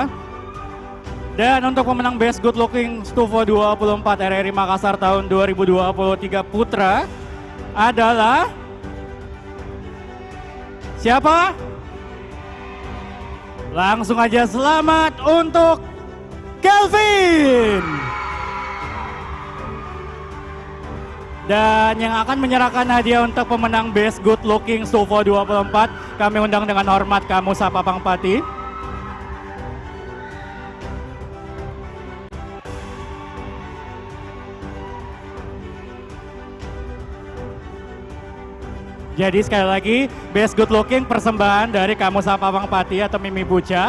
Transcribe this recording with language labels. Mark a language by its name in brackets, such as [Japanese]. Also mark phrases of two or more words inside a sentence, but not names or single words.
[Indonesian] Dan untuk pemenang Best Good Looking Stufo 24 RRI Makassar tahun 2023 Putra adalah siapa? Langsung aja selamat untuk Kelvin. Dan yang akan menyerahkan hadiah untuk pemenang Best Good Looking Stufo 24, kami undang dengan hormat Kamusa Pamengpati. Jadi sekali lagi, Best Good Looking persembahan dari Kamusa Pamengpati atau Mimi Buca.